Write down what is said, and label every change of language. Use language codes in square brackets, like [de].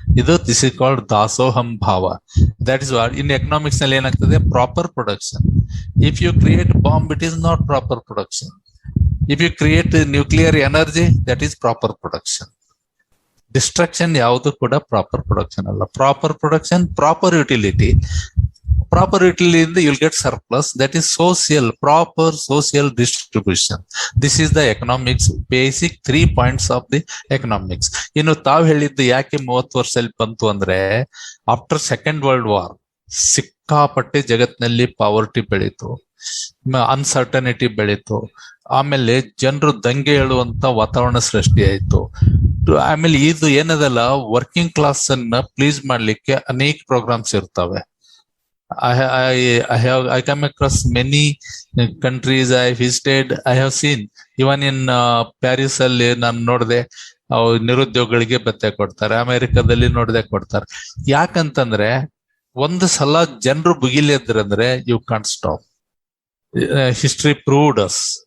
[en] ಇದು this is called ದಾಸೋಹಂ ಭಾವ. That is what in economics [kn] ನಲ್ಲಿ ಏನಾಗ್ತದೆ, [en] Proper production. If you create bomb, it is not proper production. If you create nuclear energy, that is proper production. [kn] Destruction ಯಾವುದು ಕೂಡ proper production ಅಲ್ಲ. [en] Proper production, proper utility. Proper utility, you'll get surplus. That is social, proper social distribution. This is the economics, basic 3 points of the economics. [kn] ಇನ್ನು ತಾವ್ ಹೇಳಿದ್ದು ಯಾಕೆ 30 ವರ್ಷದಲ್ಲಿ ಬಂತು ಅಂದ್ರೆ, [en] after second world war [kn] ಸಿಕ್ಕಾಪಟ್ಟೆ ಜಗತ್ತಿನಲ್ಲಿ ಪಾವರ್ಟಿ ಬೆಳೀತು, ಅನ್ಸರ್ಟನಿಟಿ ಬೆಳೀತು. ಆಮೇಲೆ ಜನರು ದಂಗೆ ಹೇಳುವಂತ ವಾತಾವರಣ ಸೃಷ್ಟಿ ಆಯ್ತು. ಆಮೇಲೆ ಇದು ಏನದಲ್ಲ, ವರ್ಕಿಂಗ್ ಕ್ಲಾಸ್ ಅನ್ನ ಪ್ಲೀಸ್ ಮಾಡ್ಲಿಕ್ಕೆ ಅನೇಕ ಪ್ರೋಗ್ರಾಮ್ಸ್ ಇರ್ತವೆ. [en] I come across many countries I visited. I have seen even in Paris [kn] ಅಲ್ಲಿ ನಾನು ನೋಡಿದೆ, ನಿರುದ್ಯೋಗಿಗಳಿಗೆ ಭತ್ಯೆ ಕೊಡ್ತಾರೆ. ಅಮೆರಿಕದಲ್ಲಿ ನೋಡಿದೆ ಕೊಡ್ತಾರೆ. ಯಾಕಂತಂದ್ರೆ ಒಂದು ಸಲ ಜನರು ಬುಗಿಲಿದ್ರಂದ್ರೆ [en] You can't stop. History proved us.